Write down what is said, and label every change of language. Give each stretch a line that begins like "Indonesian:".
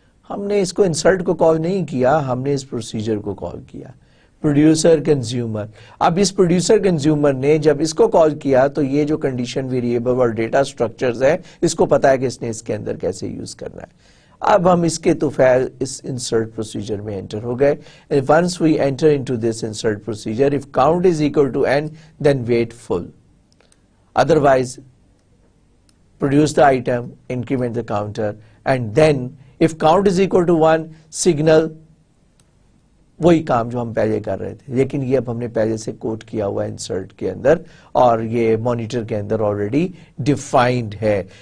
Urdu: ہم نے اس کو insert کو کال نہیں کیا، ہم نے اس پروسیجر کو کال کیا پروڈیوسر کنزیومر. اب اس پروڈیوسر کنزیومر نے جب اس کو کال کیا تو یہ جو کنڈیشن ویریبل اور ڈیٹا اسٹرکچرز ہے اس کو پتا ہے کہ اس نے اس کے اندر کیسے یوز کرنا ہے. اب ہم اس کے توفیل اس انسرٹ پروسیجر میں انٹر ہو گئے.
English: Once we enter into this insert procedure, if count is equal to n, then wait full. Otherwise, produce the item, increment the counter, and then if count is equal to 1, signal
Urdu: وہی کام جو ہم پہلے کر رہے تھے، لیکن یہ اب ہم نے پہلے سے کوڈ کیا ہوا ہے انسرٹ کے اندر، اور یہ مانیٹر کے اندر آلریڈی ڈیفائنڈ ہے.